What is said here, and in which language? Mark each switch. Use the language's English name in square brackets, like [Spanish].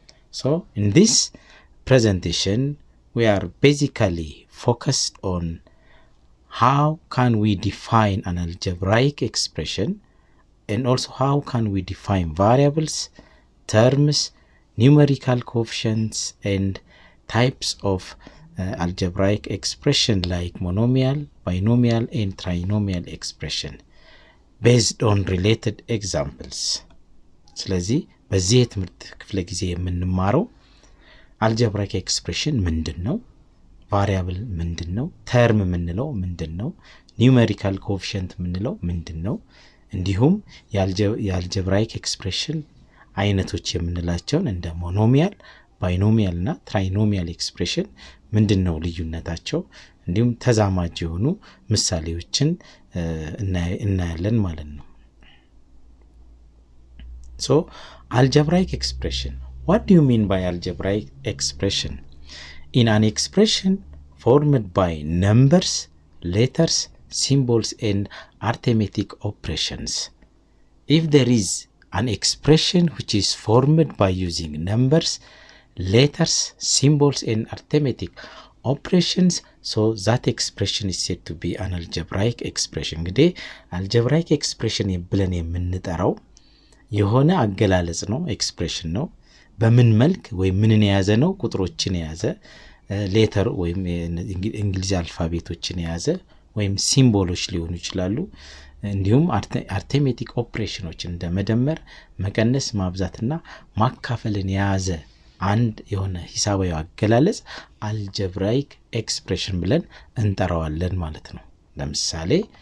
[English] So in this presentation, we are basically focused on how can we define an algebraic expression, and also how can we define variables, terms, numerical coefficients, and types of algebraic expression like monomial, binomial, and trinomial expression based on related examples. [Amharic] ስለዚህ በዚህ የትምህርት ክፍለ ጊዜ የምንማረው algebraic expression ምንድነው፣ variable ምንድነው፣ term ምንለው ምንድነው፣ numerical coefficient ምንለው ምንድነው፣ እንዲሁም የalgebraic expression አይነቶች የምንላቸውን እንደ monomial, binomial እና trinomial expression ምንድነው ልዩነታቸው፣ እንዲሁም ተዛማጅ የሆኑ ምሳሌዎችን እናያለን ማለት ነው። [English] So algebraic expression, what do you mean by algebraic expression? In an expression formed by numbers, letters, symbols, and arithmetic operations. If there is an expression which is formed by using numbers, letters, symbols, and arithmetic operations, so that expression is said to be an algebraic expression. [Amharic] እንግዲህ algebraic expression ብለን የምንጠራው የሆነ አገላለጽ ነው፣ ኤክስፕሬሽን ነው። በምን መልክ ወይም ምንን የያዘ ነው? ቁጥሮችን የያዘ ሌተር ወይም እንግሊዝ አልፋቤቶችን የያዘ ወይም ሲምቦሎች ሊሆኑ ይችላሉ። እንዲሁም አርithmetic ኦፕሬሽኖችን እንደ መደመር፣ መቀነስ፣ ማብዛትና ማካፈልን የያዘ አንድ የሆነ ሂሳባዊ አገላለጽ algebraic expression ብለን እንጠራዋለን ማለት ነው። ለምሳሌ